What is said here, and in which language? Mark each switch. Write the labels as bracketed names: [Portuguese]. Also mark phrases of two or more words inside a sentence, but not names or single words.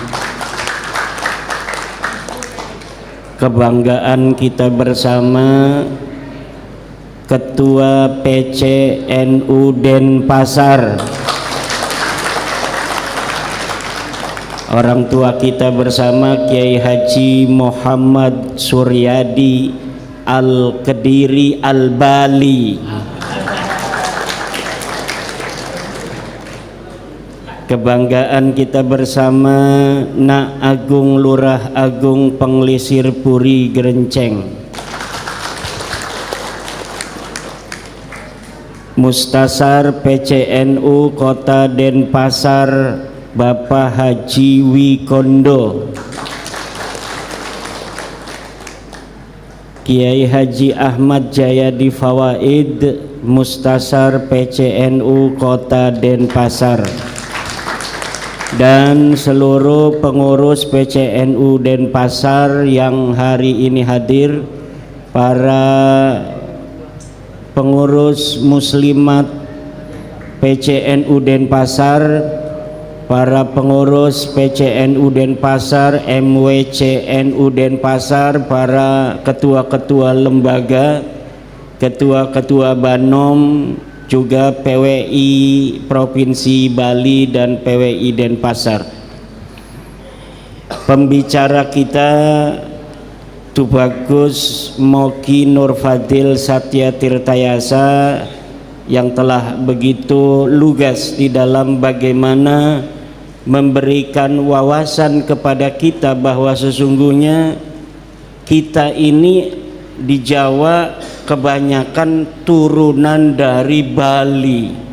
[Indonesian] Kebanggaan kita bersama Ketua PCNU Denpasar, orang tua kita bersama Kiai Haji Muhammad Suryadi Al-Kediri Al-Bali. Kebanggaan kita bersama Nak Agung Lurah Agung Penglisir Puri Gerenceng, Mustasar PCNU Kota Denpasar Bapak Haji Wikondo, Kiai Haji Ahmad Jayadi Fawaid, Mustasar PCNU Kota Denpasar, dan seluruh pengurus PCNU Denpasar yang hari ini hadir, para pengurus muslimat PCNU Denpasar, para pengurus PCNU Denpasar, MWCNU Denpasar, para ketua-ketua lembaga, ketua-ketua Banom, juga PWI Provinsi Bali dan PWI Denpasar. Pembicara kita Tubagus Moki Nur Fadil Satya Tirtayasa yang telah begitu lugas di dalam bagaimana memberikan wawasan kepada kita bahwa sesungguhnya kita ini di Jawa kebanyakan turunan dari Bali.